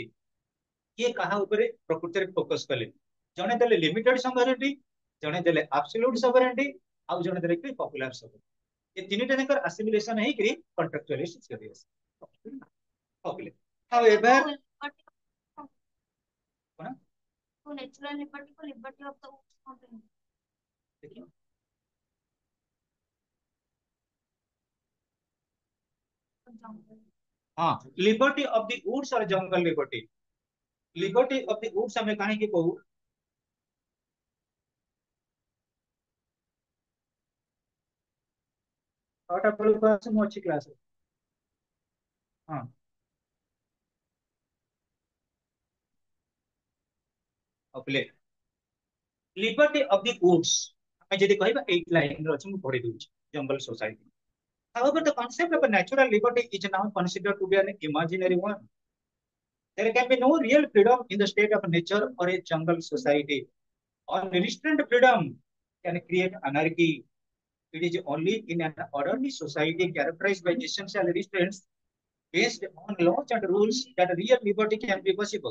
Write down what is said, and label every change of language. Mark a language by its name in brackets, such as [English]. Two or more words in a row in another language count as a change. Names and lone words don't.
[Odia] କିଏ କାହା ଉପରେ ପ୍ରକୃତରେ ଫୋକସ କଲେ, ଜଣେ ଦେଲେ [English] limited sovereignty, [Odia] ଜଣେ ଦେଲେ [English] absolute sovereignty, [Odia] ଆଉ ଜଣେ ଦେଲେ କି [English] popular sovereignty. [Odia] ଏ ତିନିଟା ଯାକର ଆସିମିଲେସନ ହେଇକିରି କଣ୍ଟ୍ରାକ୍ଚୁଆଲିଷ୍ଟ କରି ଆସେ। କହିଲେ ଆଉ ଏବେ କଣ [English] natural liberty को liberty of the woods [Hindi] कौन है? [Odia] ଦେଖିବ, [Hindi] जंगल। [Odia] ହଁ [English] liberty of the woods [Odia] और ଜଙ୍ଗଲ ଲିବର୍ଟି। [English] liberty of the woods [Odia] ଆମେ କାହିଁକି କହୁ? 6ଟା ବେଳକୁ ଆସ, ମୁଁ ଅଛି କ୍ଲାସରେ। ହଁ ଓକେ। [English] liberty of the woods [Odia] ଆମେ ଯଦି କହିବା 8 ଲାଇନରେ ଅଛି, ମୁଁ ପଢି ଦଉଛି। ଜଙ୍ଗଲ ସୋସାଇଟି। [English] However, the concept of a natural liberty is now considered to be an imaginary one. There can be no real freedom in the state of nature or a jungle society. Unrestrained freedom can create anarchy. It is only in an orderly society characterized by essential restraints based on laws and rules that real liberty can be possible.